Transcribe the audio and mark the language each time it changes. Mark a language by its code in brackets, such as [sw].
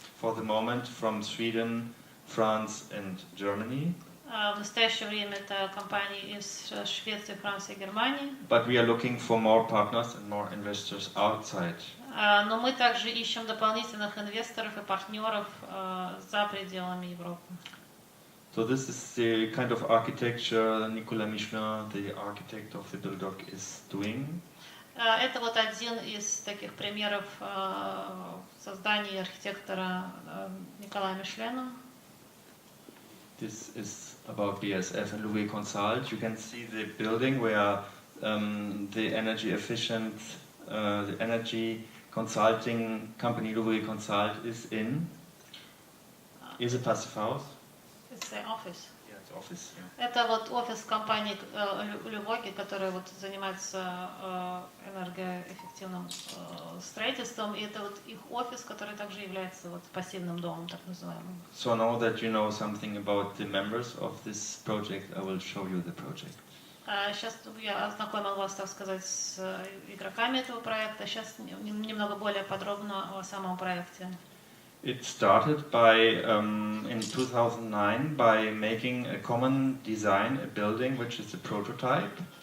[en] For the moment, from Sweden, France, and Germany. [ru] В настоящее время это компании из Швеции, Франции и Германии. [en] But we are looking for more partners and more investors outside. [ru] Но мы также ищем дополнительных инвесторов и партнеров за пределами Европы. [en] So this is the kind of architecture Nicolas Michelin, the architect of the build-dock, is doing. [ru] Это один из таких примеров создания архитектора Николая Мишлена. [en] This is about BASF and Louvoget Consult. You can see the building where the energy efficient, the energy consulting company Louvoget Consult is in. Is it passive house? It's the office. Yeah, it's office. Yeah. [ru] Это офис компании Louvoget, которая занимается энергоэффективным строительством, и это их офис, который также является пассивным домом, так называемым. [en] So now that you know something about the members of this project, I will show you the project. [ru] Сейчас я ознакомил вас, так сказать, с игроками этого проекта. Сейчас немного более подробно о самом проекте. [en] It started by in 2009 by making a common design, a building which is a prototype.